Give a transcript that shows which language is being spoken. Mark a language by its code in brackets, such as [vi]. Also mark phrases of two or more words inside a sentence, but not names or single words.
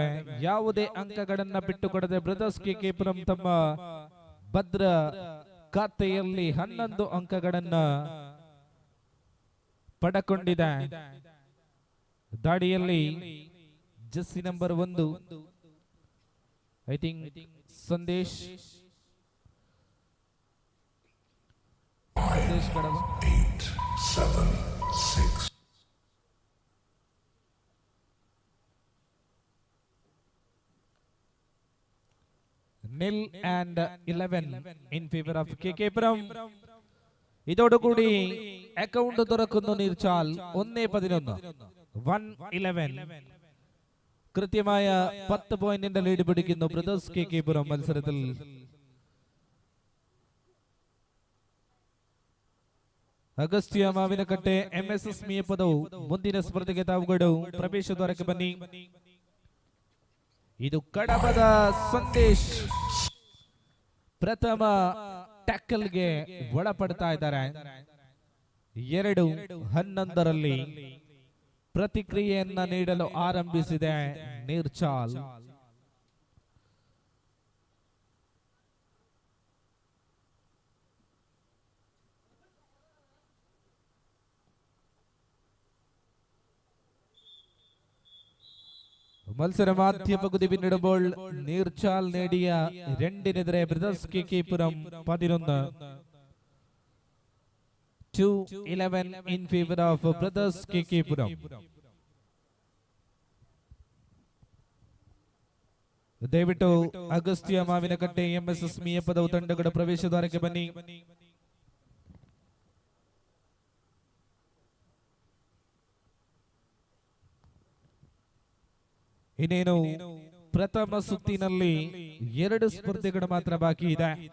[kn] ಯಾವುದೇ ಅಂಕಗಳನ್ನ ಬಿಟ್ಟುಕೊಡದೆ ಬ್ರದರ್ಸ್ KK-Puram ತಮ್ಮ ಭದ್ರ ಖಾತೆಯಲ್ಲಿ 11 ಅಂಕಗಳನ್ನ ಪಡೆಕೊಂಡಿದೆ. ದಾಳಿಯಲ್ಲಿ [en] jersey number [kn] 1 [en] I think [kn] ಸಂದೇಶ್ ಕಡವ 8-7-6 [en] nil and 11 in favor of KK-Puram. [ml] ഇതോടുകൂടി അക്കൗണ്ട് തുറക്കുന്നു നീർച്ചാൽ 1-11 1-11. കൃത്യമായ 10 പോയിന്റിന്റെ ലീഡ് പിടിക്കുന്നു ബ്രദേഴ്സ് KK-Puram മത്സരത്തിൽ. [kn] ಅಗಸ್ತ್ಯ ಮಾವಿನಕಟ್ಟೆ MSS ಮಿಯಪದವು ಮುಂದಿನ ಸ್ಪರ್ಧೆಗೆ ತಾವುಗಳು ಪ್ರವೇಶ ದ್ವಾರಕ್ಕೆ ಬನ್ನಿ. ಇದು ಕಡಬದ ಸಂದೇಶ್ ಪ್ರಥಮ ಟ್ಯಾಕಲ್ಗೆ ಒಳಪಡ್ತಾ ಇದ್ದಾರೆ. 2-11 ಪ್ರತಿಕ್ರಿಯೆಯನ್ನ ನೀಡಲು ಆರಂಭಿಸಿದೆ ನೀರ್ಚಾಲ್. [ml] മത്സരം ആദ്യ പകുതി പിന്നിടുമ്പോൾ നീർച്ചാൽ നേടിയ 2-നെതിരെ ബ്രദേഴ്സ് KK-Puram 11. [en] 2-11 in favor of Brothers KK-Puram. [kn] ದಯವಿಟ್ಟು ಅಗಸ್ತ್ಯ ಮಾವಿನಕಟ್ಟೆ MSS ಮಿಯಪದವು ತಂಡಗಳ ಪ್ರವೇಶ ದ್ವಾರಕ್ಕೆ ಬನ್ನಿ. ಇನ್ನೇನು ಪ್ರಥಮ ಸುತ್ತಿನಲ್ಲಿ 2 ಸ್ಪರ್ಧೆಗಳು ಮಾತ್ರ ಬಾಕಿ ಇದೆ.